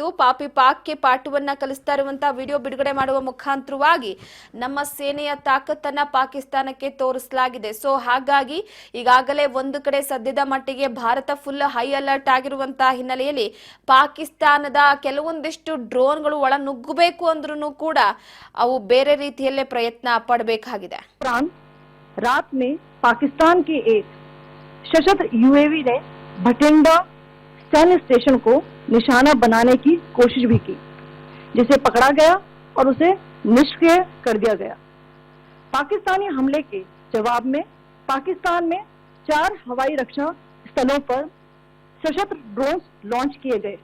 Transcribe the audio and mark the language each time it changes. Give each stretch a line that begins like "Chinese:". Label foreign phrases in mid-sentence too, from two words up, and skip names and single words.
Kannada: ಪಾಕ್ಗೆ ಪಾಠವನ್ನ ಕಲಿಸ್ತಾ ಇರುವಂತಹ ವಿಡಿಯೋ ಬಿಡುಗಡೆ ಮಾಡುವ ಮುಖಾಂತರವಾಗಿ ನಮ್ಮ ಸೇನೆಯ ತಾಕತ್ತನ್ನ ಪಾಕಿಸ್ತಾನಕ್ಕೆ ತೋರಿಸಲಾಗಿದೆ. ಸೊ ಹಾಗಾಗಿ ಈಗಾಗಲೇ ಒಂದು ಕಡೆ ಸದ್ಯದ ಮಟ್ಟಿಗೆ ಭಾರತ
English: full high alert
Kannada: ಆಗಿರುವಂತಹ ಹಿನ್ನೆಲೆಯಲ್ಲಿ ಪಾಕಿಸ್ತಾನದ ಕೆಲವೊಂದಿಷ್ಟು ಡ್ರೋನ್ಗಳು ಒಳ ನುಗ್ಗಬೇಕು ಅಂದ್ರೂ ಕೂಡ ಅವು ಬೇರೆ ರೀತಿಯಲ್ಲೇ ಪ್ರಯತ್ನ ಪಡಬೇಕಾಗಿದೆ.
Hindi: रात में पाकिस्तान के एक सशस्त्र यूएवी ने भटिंडा सैन्य स्टेशन को निशाना बनाने की कोशिश भी की, जिसे पकड़ा गया और उसे निष्क्रिय कर दिया गया. पाकिस्तानी हमले के जवाब में पाकिस्तान में 4 हवाई रक्षा स्थलों पर सशस्त्र ड्रोन लॉन्च किए गए.